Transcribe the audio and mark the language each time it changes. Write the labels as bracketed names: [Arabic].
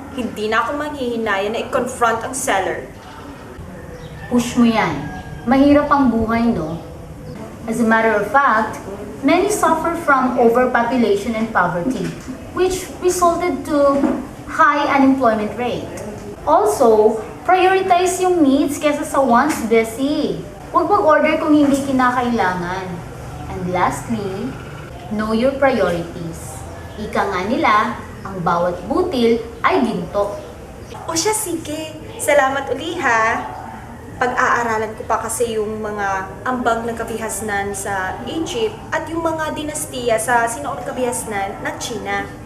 [Filipino] Hindi na ako manghihinaya na i-confront ang seller. Push mo yan. Mahirap ang buhay, no? [English] As a matter of fact, many suffer from overpopulation and poverty, which resulted to high unemployment rate. Also, prioritize [Filipino] yung [English] needs [Filipino] kesa sa [English] wants, Bessie. [Filipino] Huwag mag-order kung hindi kinakailangan. [English] And lastly, know your priorities. [Filipino] Ika nga nila, ang bawat butil ay ginto. O siya, sige. Salamat uli, ha? Pag-aaralan ko pa kasi yung mga ambag ng kabihasnan sa Egypt at yung mga dinastiya sa sinaunang kabihasnan ng China.